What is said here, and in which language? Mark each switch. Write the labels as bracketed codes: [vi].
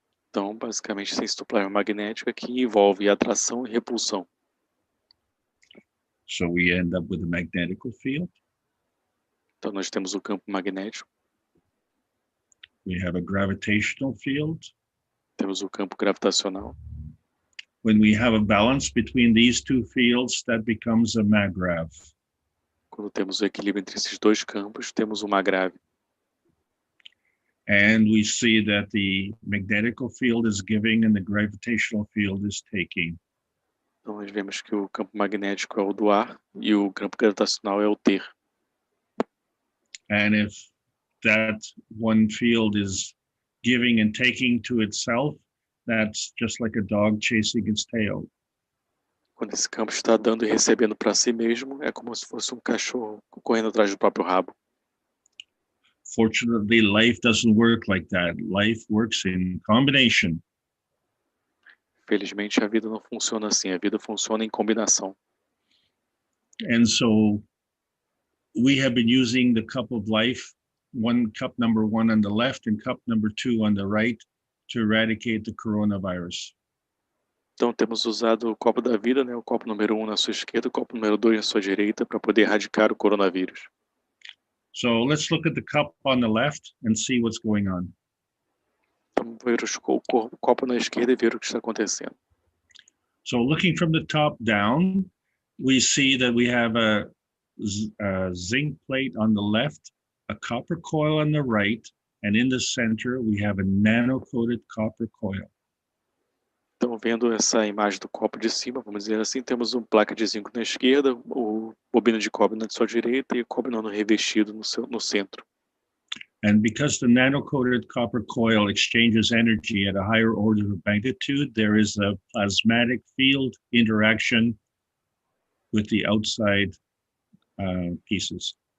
[pt] Então, basicamente, ciência do plasma magnética que envolve atração e repulsão. [en] So we end up with a magnetical field. [pt] Então, nós temos o campo magnético, [en] We have a gravitational field. [pt] temos o campo gravitacional. [en] When we have a balance between these two fields, that becomes a maggrav. [pt] Quando temos o equilíbrio entre esses dois campos, temos uma grave. [en] And we see that the magnetical field is giving and the gravitational field is taking. [pt] Então, nós vemos que o campo magnético é o do ar e o campo gravitacional é o ter. [en] And if that one field is giving and taking to itself, that's just like a dog chasing its tail. [pt] Quando esse campo está dando e recebendo para si mesmo, é como se fosse um cachorro correndo atrás do próprio rabo. [en] Fortunately, life doesn't work like that. Life works in combination. [pt] Felizmente, a vida não funciona assim. A vida funciona em combinação. [en] And so we have been using the cup of life, cup number 1 on the left and cup number 2 on the right, to eradicate the coronavirus. [pt] Então, temos usado o copo da vida, né? O copo número 1 na sua esquerda, o copo número 2 na sua direita, para poder erradicar o coronavírus. [en] So let's look at the cup on the left and see what's going on. [pt] Vamos ver o copo na esquerda e ver o que está acontecendo. [en] So looking from the top down, we see that we have a zinc plate on the left, a copper coil on the right, and in the center, we have a nano-coated copper coil. [pt] Então, vendo essa imagem do copo de cima, vamos dizer assim, temos uma placa de zinco na esquerda, o bobina de cobre na sua direita e o cobre nano revestido no centro. [en] And because the nano-coated copper coil exchanges energy at a higher order of magnitude, there is a plasmatic field interaction with the outside pieces.